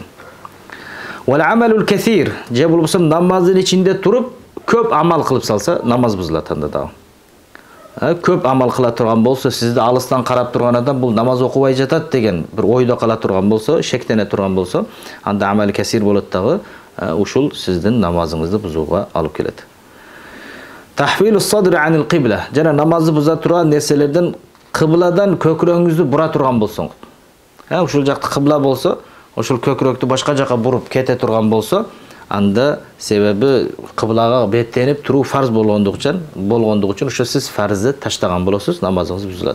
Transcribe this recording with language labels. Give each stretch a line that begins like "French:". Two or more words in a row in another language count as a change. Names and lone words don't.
Arabic: والعمل الكثير,
Kyrgyz: же болбосо намаздын ичинде туруп көп амал кылып салса, намаз бузулат анда дагы. Көп амал кыла турган болсо, сизди алыстан карап турган адам бул намаз окубай жатат деген бир ойдо кала турган болсо, шектене турган болсо, анда
Arabic: عمل كثير
Kyrgyz: болот дагы, ушул сиздин намазыңызды бузууга алып келет.
Arabic: تحويل الصدر عن القبلة.
Kyrgyz: Жана намазды буза турган нерселерден кыбладан көкүрөгүңүздү бура турган болсоңуз. Ушул жакта кыбла болсо, ошол көкүрөктү башка жака буруп кете турган болсо, анда себеби кыблага беттенип туруу фарз болгондугу үчүн ошо сиз фарзды таштаган болосуз, намазыңыз бузулат.